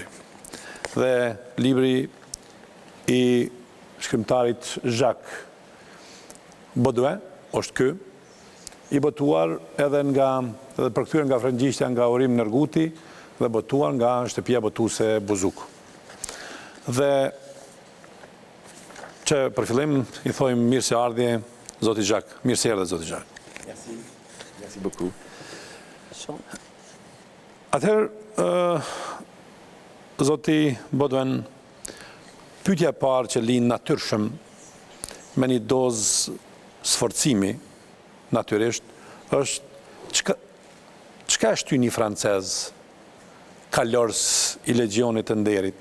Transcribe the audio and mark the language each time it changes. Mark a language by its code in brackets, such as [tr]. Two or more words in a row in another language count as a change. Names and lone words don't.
[sq] Dhe libri i shkrimtarit Jacques Baudouin është ky, i botuar edhe përkthyer nga frëngjishtja nga Urim Nerguti dhe botuar nga shtëpia botuese Buzuk. Dhe që për fillim i thojmë mirë se ardhje zoti Jacques. Mirë se erdhe zoti Jacques. [fr] Merci beaucoup. [sq] Atëherë, zoti Baudouin, pyetja e parë që lind natyrshëm me një dozë sforcimi, natyrisht, është çka është një francez kalorës i Legionit të Nderit?